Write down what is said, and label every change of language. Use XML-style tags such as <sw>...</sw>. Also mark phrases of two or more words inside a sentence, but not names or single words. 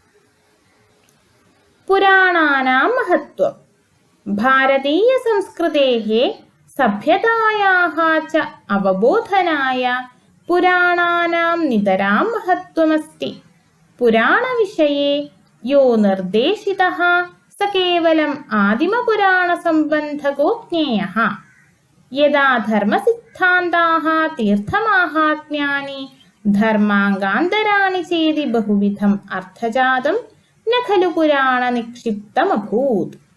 <sa>पुराणानां महत्त्वम्। भारतीयसंस्कृतेः सभ्यतायाः च अवबोधनाय पुराणानां नितरां महत्त्वमस्ति। पुराणविषये യോ നിർദ്ദേശിതഃ സ കേവലം ആദിമപുരാണസംബന്ധകോ ജ്ഞേയഃ. യഥാ ധർമ്മസിദ്ധാന്താഃ തീർത്ഥമാഹാത്മ്യാനി ധർമാംഗാന്തരാണി ചേതി ബഹുവിധം അർത്ഥജാതം ന ഖലു പുരാണ നിക്ഷിപ്തമഭൂത്.</sa>